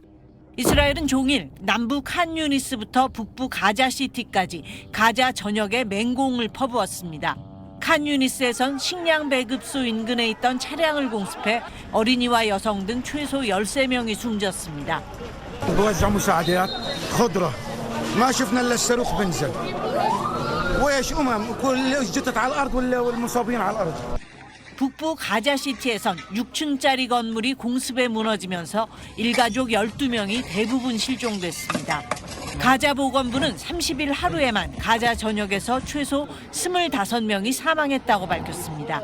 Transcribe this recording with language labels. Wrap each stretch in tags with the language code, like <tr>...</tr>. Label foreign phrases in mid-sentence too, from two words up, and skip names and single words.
<ko>이스라엘은 종일 남부 칸 유니스부터 북부 가자시티까지 가자 전역에 맹공을 퍼부었습니다. 칸 유니스에선 식량 배급소 인근에 있던 차량을 공습해 어린이와 여성 등 최소 13명이 숨졌습니다.</ko> <ar>بوزع مساعدات خضرة ما شفنا الا الصاروخ بنزل وايش كل جثث على الارض والمصابين على الارض.</ar> <ko>북부 가자시티에선 6층짜리 건물이 공습에 무너지면서 일가족 12명이 대부분 실종됐습니다. 가자 보건부는 30일 하루에만 가자 전역에서 최소 25명이 사망했다고 밝혔습니다.</ko>